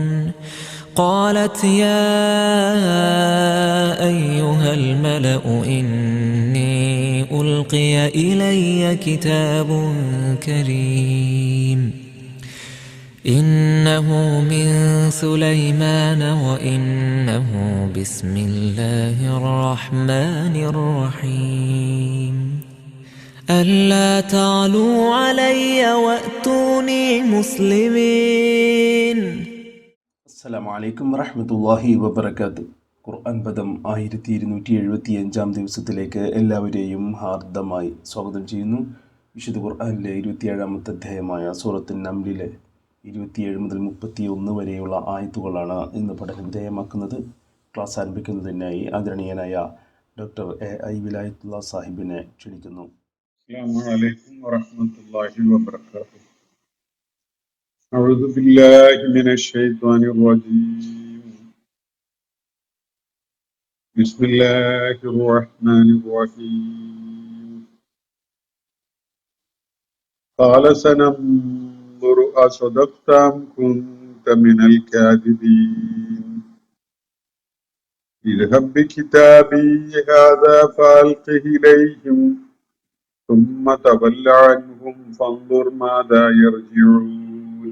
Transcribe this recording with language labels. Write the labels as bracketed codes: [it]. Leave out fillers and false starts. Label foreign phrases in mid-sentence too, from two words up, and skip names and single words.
[ar] قالت يا أيها الملأ إني ألقي إلي كتاب كريم إنه من سليمان وإنه بسم الله الرحمن الرحيم ألا تعلوا علي وأتوني مسلمين. السلام عليكم ورحمة الله وبركاته. [ml] ഖുർആൻ പദം 1275 ദിവസത്തിലേക്ക് എല്ലാവരെയും ഹാർദമായി സ്വാഗതം ചെയ്യുന്നു. വിശുദ്ധ ഖുർആനിലെ 27-ാമത്തെ അധ്യായമായ സൂറത്തുൻ നംലിലെ 27 മുതൽ 31 വരെയുള്ള ആയത്തുകളാണ് ഇന്ന് പഠന വിധേയമാക്കുന്നത്. ക്ലാസ് ആരംഭിക്കുന്നതിനായി ആദരണീയനായ ഡോക്ടർ എ.ഐ. വിലായത്തുള്ള സാഹിബിനെ ക്ഷണിക്കുന്നു. [ar] السلام عليكم ورحمة الله وبركاته. أعوذ بالله من الشيطان الرجيم. بسم الله الرحمن الرحيم. قال سننظر أصدقت أم كنت من الكاذبين اذهب بكتابي هذا فألقه إليهم ثم تول عنهم فانظر ماذا يرجعون.